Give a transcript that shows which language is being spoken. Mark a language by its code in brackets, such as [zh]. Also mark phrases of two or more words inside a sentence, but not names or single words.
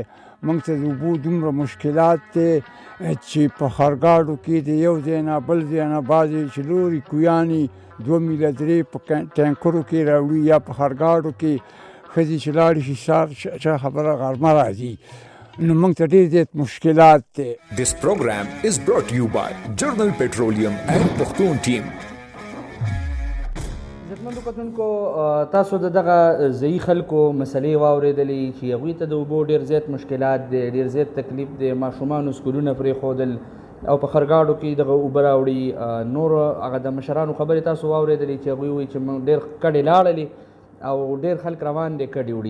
[ps] موږ ته د اوبو دومره مشکلات دی چې په خرګاډو کې د یو ځای نه بل ځای نه بعضې چې لورې کویانې 2 میله 3 په ټینکرو کې راوړي یا په خرګاډو کې ښځې چې لاړې شي څه خبره غرمه راځي. نو موږ ته ډېر زیات مشکلات دی. [en] This program is brought to you by Journal Petroleum and Pakhtun team. [ps] عزتمندو کتونکو، تاسو د دغه ځایي خلکو مسلې واورېدلې چې هغوی ته د اوبو ډېر زیات مشکلات دی، ډېر زیات تکلیف دی. ماشومانو سکولونه پرېښودل او په خرګاډو کې دغه اوبه راوړي. نور هغه د مشرانو خبرې تاسو واورېدلې چې هغوی وایي چې موږ ډېر کډې لاړلې او ډېر خلک روان دي کډې وړي.